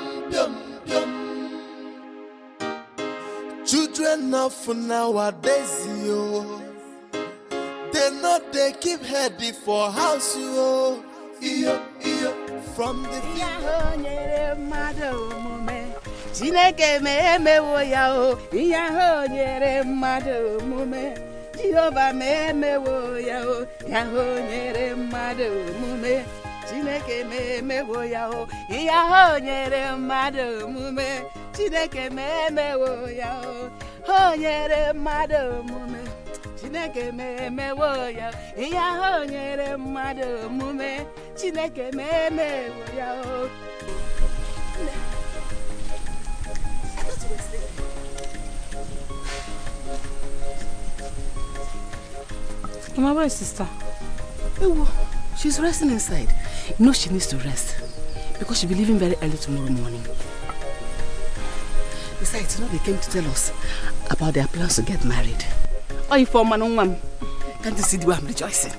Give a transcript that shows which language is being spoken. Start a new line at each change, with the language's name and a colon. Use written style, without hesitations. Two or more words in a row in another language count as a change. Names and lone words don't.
English: Children of nowadays, yo, they keep heading for house, yo. From the
Igbo: Chineke me wo ya o, iya ho nyere mmadụ omume. Jehovah me wo ya o, ya ho nyere mmadụ omume. Chineke me wo ya o, iya ho nyere mmadụ omume. Chineke me wo ya o, ho nyere mmadụ omume. Chineke me wo ya, iya ho nyere mmadụ omume. Chineke me wo ya o.
English: Mama, where is sister? Ewo, she's resting inside. You know she needs to rest because she'll be leaving very early tomorrow morning. Besides, you know they came to tell us about their plans to get married. Oh, you for man, can't you see the way I'm rejoicing?